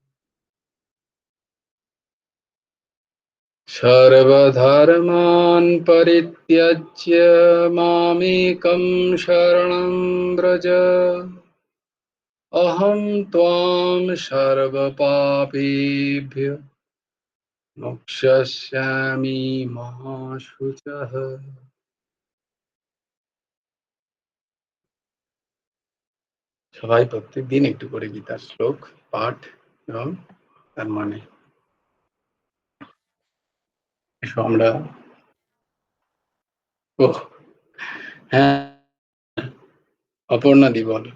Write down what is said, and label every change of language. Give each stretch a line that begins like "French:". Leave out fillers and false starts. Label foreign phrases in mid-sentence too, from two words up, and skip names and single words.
Sanskrit: सर्वधर्मान् परित्यज्य मामेकं शरणं व्रज अहं त्वां सर्वपापेभ्यो मोक्षयिष्यामि मा शुचः।
Bangla: সবাই প্রত্যেকদিন একটু করে গীতার শ্লোক পাঠ এবং তার মানে আমরা ও হ্যাঁ, অপর্ণা দি বলো।